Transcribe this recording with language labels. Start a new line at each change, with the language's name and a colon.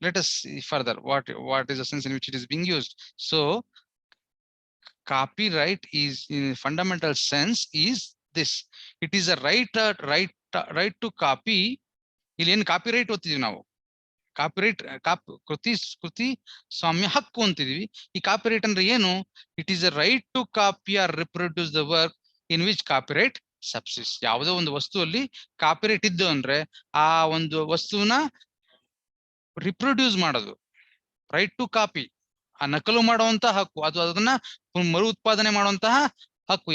English: Let us see further what is the sense in which it is being used. So copyright is in fundamental sense is this: it is a right to copy.
Kannada: ಇಲ್ಲಿ ಏನು copyright ಓದ್ತಿದೀವಿ ನಾವು, copyright ಕೃತಿ ಸ್ವಾಮ್ಯ ಹಕ್ಕು ಅಂತಿದೀವಿ. ಈ copyright ಅಂದ್ರೆ ಏನು?
English: It is a right to copy or reproduce the work in which copyright subsist.
Kannada: ಯಾವುದೋ ಒಂದು ವಸ್ತುವಲ್ಲಿ ಕಾಪಿರೈಟ್ ಇದ್ದು ಅಂದ್ರೆ ಆ ಒಂದು ವಸ್ತುವನ್ನ ರಿಪ್ರೊಡ್ಯೂಸ್ ಮಾಡೋದು,
English: right to copy,
Kannada: ಆ ನಕಲು ಮಾಡುವಂತಹ ಹಕ್ಕು, ಅದನ್ನ ಮರು ಉತ್ಪಾದನೆ ಮಾಡುವಂತಹ ಹಕ್ಕು.